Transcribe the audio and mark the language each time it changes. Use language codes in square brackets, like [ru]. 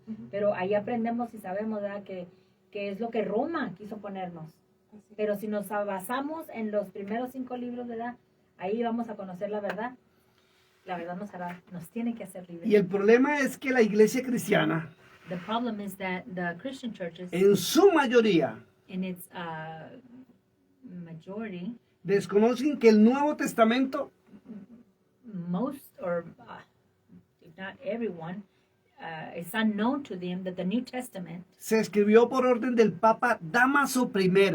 [es] Ujú. Pero ahí aprendemos y sabemos, ¿verdad? Que es lo que Roma quiso ponernos. Así. Pero si nos basamos en los primeros 5 libros, ¿verdad? Ahí vamos a conocer la verdad. La verdad nos tiene que hacer libres. Y el problema es que la iglesia cristiana, [en] The problem is that the Christian churches, [es] en su mayoría, [en] in its majority, [es] desconocen que el Nuevo Testamento [en] most or if not everyone, it's unknown to them that the New Testament [es] se escribió por orden del Papa Dámaso I,